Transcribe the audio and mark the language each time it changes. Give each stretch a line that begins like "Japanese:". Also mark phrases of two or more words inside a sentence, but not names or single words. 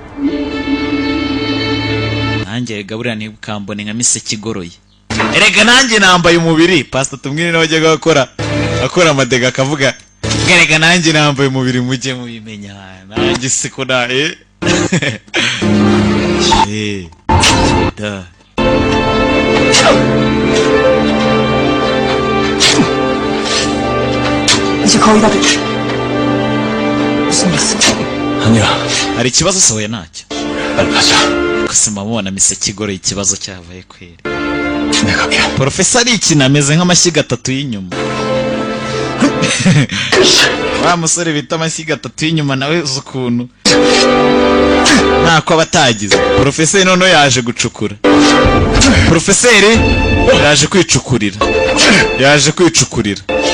Kinyarwanda: Nanjye Gaburira ntibukambone nka miseke igoroye. Erega nanjye nambaye umubiri. Pastor tumwine nawe ajyaga akora amadega akavuga erega nanjye nambaye umubiri mujye mubimenya. Nanjye siko da da
Korean: 이제 거의 다 됐지. 무슨 일이었어? 아니야.
Kinyarwanda: hari ikibazo sohoye ntacyo.
Korean: 빨리 가자.
Kinyarwanda: gusa mubona miseke igoroye ikibazo cyabaye kweri.
Korean: 내가 갈게.
Kinyarwanda: Profeseri ikina ameze nk'amashyiga atatu y'inyuma. Wa musore bita amashyiga atatu y'inyuma nawe uzi ukuntu ntako abatagize. Profeseri noneho yaje gucukura. Profeseri yaje kwicukurira.